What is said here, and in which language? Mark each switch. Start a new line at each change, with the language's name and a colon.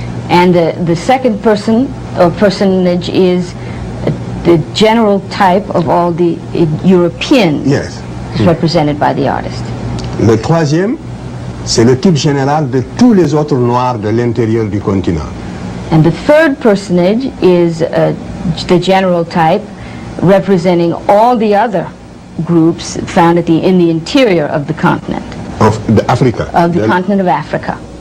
English: And the second person or personage is the general type of all the Europeans. Yes. Represented by the artist.
French: Le troisième, c'est le type général de tous les autres Noirs de l'intérieur du continent.
English: And the third personage is the general type representing all the other groups found in the interior of the continent. Of Africa. Of the continent of Africa.